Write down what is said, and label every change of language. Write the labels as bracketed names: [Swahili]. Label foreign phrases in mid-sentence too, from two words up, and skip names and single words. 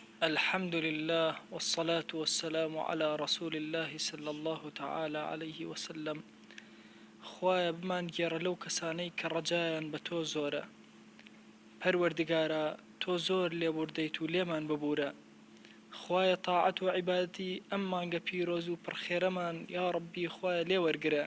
[Arabic] الحمد لله والصلاة والسلام على رسول الله صلى الله تعالى عليه وسلم. [Central Kurdish] خوایە بمان گێڕە لەو کەسانەی کە ڕەجایان بە تۆ زۆرە. پەروەردگارە تۆ زۆر لێبوردەیت و لێمان ببوورە. خوایە تاعەت و عیبادەتی ئەم مانگە پیرۆز و پڕخێرەمان یا ڕەبی خوایە لێ وەرگرە.